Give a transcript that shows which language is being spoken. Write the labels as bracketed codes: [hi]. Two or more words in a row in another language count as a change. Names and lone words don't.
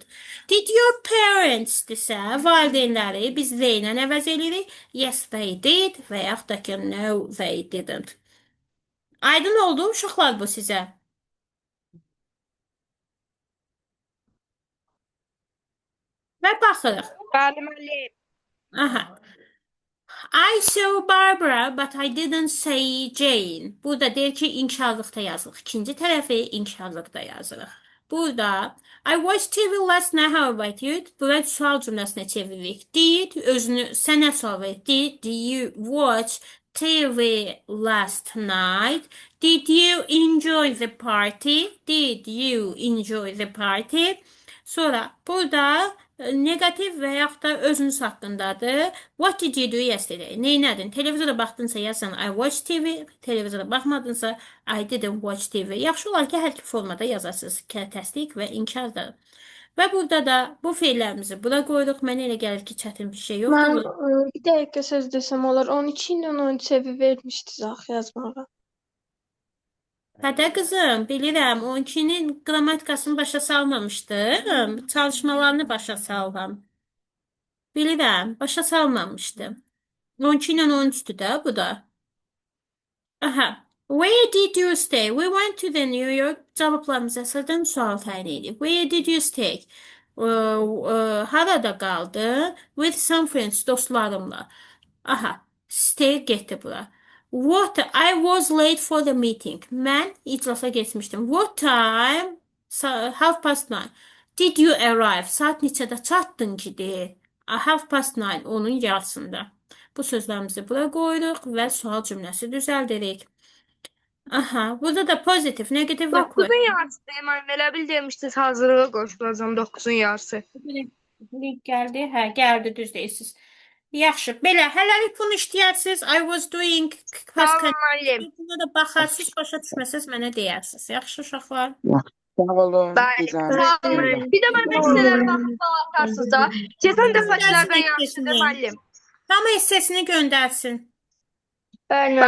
[en] Did your parents [az] desə, valideynləri biz they ilə əvəz edirik. [en] Yes, they did [az] və yaxud da ki, [en] no, they didn't. [az] Aydın oldu uşaqlar bu sizə. Və baxırıq. Bəli, müəllim. Aha. [en] I saw Barbara, but I didn't say Jane. [az] Burada deyir ki, inkarlıqda yazılır. İkinci tərəfi inkarlıqda yazılır. Burada [en] I watched TV last night, how about you? [az] Burada sual cümləsinə çeviririk. Did, özünü sənə sual verir. [en] Did you watch TV last night? Did you enjoy the party? Did you enjoy the party? [az] Sonra burada negativ və yaxud da özünüz haqqındadır. [en] What did you do yesterday? [az] Neynədin? Televizora baxdınsa yazsan [en] I watched TV, [az] televizora baxmadınsa [en] I didn't watch TV. [az] Yaxşı olar ki, hər iki formada yazarsınız. Təsdiq və inkar da. Və burada da bu feillərimizi bura qoyuruq. Mənə elə gəlir ki, çətin bir şey Mən yoxdur. bir dəqiqə söz desəm olar. 12 ilə 13-ə vermişdiniz axı yazmağa. Hədə qızım, bilirəm, 12-nin qrammatikasını başa salmamışdım. Çalışmalarını başa saldım. Bilirəm, başa salmamışdım. 12 ilə 13'tü də bu da. Aha. [en] Where did you stay? We went to the New York. [az] Cavablarımıza sıradan sual təyin edib. [en] Where did you stay? [az] Harada qaldı? [en] With some friends, [az] dostlarımla. Aha. Stay getdi bura. [en] What? I was late for the meeting. [az] Mən iclasa geçmişdim. [en] What time? 9:30. Did you arrive? [az] Saat neçədə çatdın ki, deyir. 9:30, onun yarısında. Bu sözlərimizi bura qoyuruq və sual cümləsi düzəldirik. Aha, burada da pozitiv, negativ və 9-un yarısı deməli, elə bil demişdiniz hazırlığa qoşulacağım 9-un yarısı. link gəldi. Hə, gəldi, düz deyirsiniz. Yaxşı, belə, hələlik bunu işləyərsiniz. [en] I was doing past [az] Tamam müəllim. Buna da baxarsınız, başa düşməsəz mənə deyərsiniz. Yaxşı uşaqlar. Sağ olun. Bəli. Güzel. Bir də mən məsələlərə baxıb atarsınız da. Keçən dəfəkilərdən yaxşıdır müəllim. Hamı hissəsini göndərsin. Bəli,